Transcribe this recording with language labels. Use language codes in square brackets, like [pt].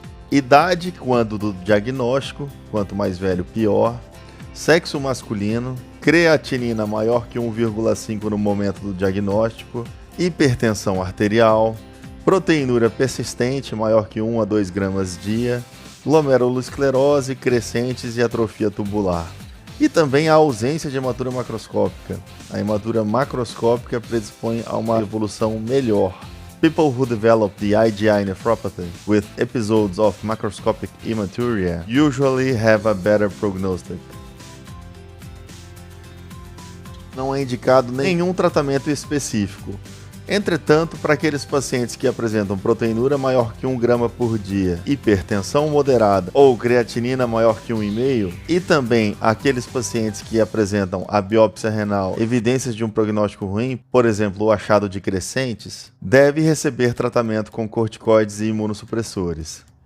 [pt] idade, quando do diagnóstico, quanto mais velho pior, sexo masculino, creatinina maior que 1,5 no momento do diagnóstico, hipertensão arterial, proteinúria persistente maior que 1 a 2 gramas dia, glomerulosclerose, crescentes e atrofia tubular. E também a ausência de hematura macroscópica. A hematura macroscópica predispõe a uma evolução melhor. [en] People who develop the IgI nephropathy with episodes of macroscopic hematuria usually have a better prognostic. [pt] Não é indicado nenhum tratamento específico. Entretanto, para aqueles pacientes que apresentam proteinúria maior que 1 grama por dia, hipertensão moderada ou creatinina maior que 1,5, e também aqueles pacientes que apresentam a biópsia renal, evidências de um prognóstico ruim, por exemplo, o achado de crescentes, deve receber tratamento com corticoides e imunossupressores.